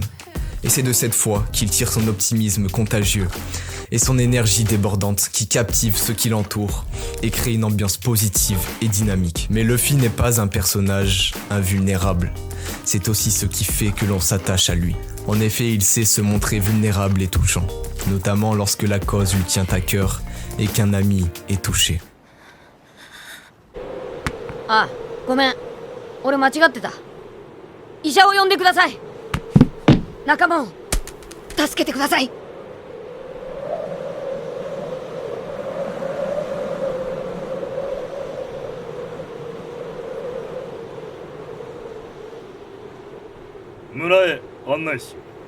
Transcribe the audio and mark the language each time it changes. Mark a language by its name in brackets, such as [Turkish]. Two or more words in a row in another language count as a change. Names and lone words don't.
[French] Et c'est de cette foi qu'il tire son optimisme contagieux et son énergie débordante qui captive ceux qui l'entourent et crée une ambiance positive et dynamique. Mais Luffy n'est pas un personnage invulnérable. C'est aussi ce qui fait que l'on s'attache à lui. En effet, il sait se montrer vulnérable et touchant, notamment lorsque la cause lui tient à cœur et qu'un ami est touché. [Japanese] あ、ごめん。俺間違ってた。医者を呼んでください。仲間を助けてください。村へ案内しよ